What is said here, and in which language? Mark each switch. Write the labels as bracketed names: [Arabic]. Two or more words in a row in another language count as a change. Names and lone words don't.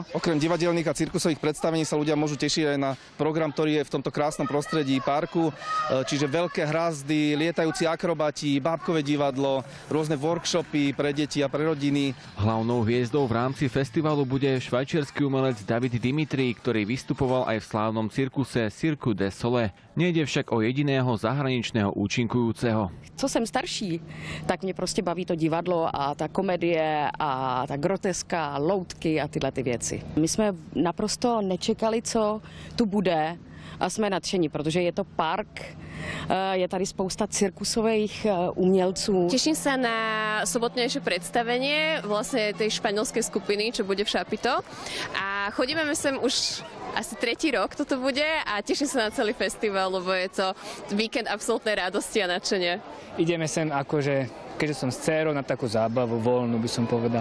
[Slovak] Okrem divadelných a cirkusových predstavení sa ľudia môžu tešiť aj na program, ktorý je v tomto krásnom prostredí parku, čiže veľké hrazdy, lietajúci akrobati, bábkové divadlo, rôzne workshopy pre deti a pre rodiny. Hlavnou hviezdou v rámci festivalu bude švajčiarsky umelec David Dimitri, ktorý vystupoval aj v slávnom cirkuse Cirque du Soleil. Nejde však o jediného zahraničného účinkujúceho. [Czech] Co jsem starší, tak mě prostě baví to divadlo a ta komedie a ta groteska, loutky a tyhle ty věci. My jsme naprosto nečekali, co tu bude a jsme nadšení, protože je to park, je tady spousta cirkusových umělců. [Slovak] Teším sa na sobotnejšie predstavenie vlastne tej španielskej skupiny, čo bude v Šapito. A chodíme sem už asi 3. rok toto bude a teším sa na celý festival, lebo je to víkend absolútnej radosti a nadšenia. Ideme sem akože, keďže som s dcérou, na takú zábavu voľnú, by som povedal.